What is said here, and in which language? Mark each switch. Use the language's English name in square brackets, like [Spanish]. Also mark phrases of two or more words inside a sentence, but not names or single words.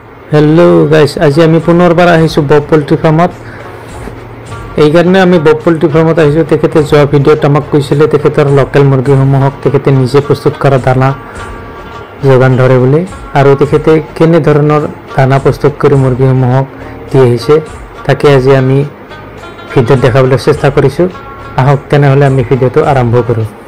[English] hello guys [Assamese] আজি আমি পুনৰবাৰ আহিছোঁ বব প'ল্ট্ৰি ফাৰ্মত এই কারণে আমি বব পোল্ট্রি ফার্মত আহিছো তেখেতে যোৱা ভিডিঅ'ত আমাক কৈছিলে তেখেতৰ লোকেল মুৰ্গীসমূহক তেখেতে নিজে প্ৰস্তুত কৰা দানা যোগান ধৰে বুলি আৰু তেখেতে কেনে ধৰণৰ দানা প্ৰস্তুত কৰি মুৰ্গীসমূহক দি আহিছে তাকে আজি আমি ভিডিঅ'ত দেখাবলৈ চেষ্টা কৰিছো আহক তেনেহলে আমি ভিডিঅ'টো আৰম্ভ কৰো